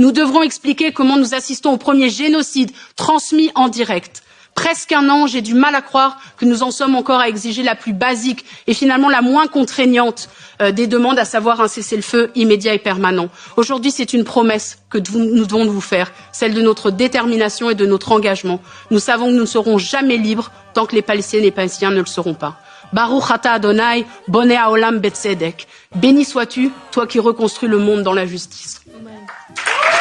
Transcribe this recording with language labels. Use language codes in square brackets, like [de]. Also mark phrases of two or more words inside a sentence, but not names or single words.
[fr] Nous devrons expliquer comment nous assistons au premier génocide transmis en direct Presque un an, j'ai du mal à croire que nous en sommes encore à exiger la plus basique et finalement la moins contraignante des demandes, à savoir un cessez-le-feu immédiat et permanent. Aujourd'hui, c'est une promesse que nous devons vous faire, celle de notre détermination et de notre engagement. Nous savons que nous ne serons jamais libres tant que les Palestiniennes et les Palestiniens ne le seront pas. [he] ברוך אתה אדוני בונה העולם בצדק. [fr] Béni sois-tu, toi qui reconstruis le monde dans la justice. Amen.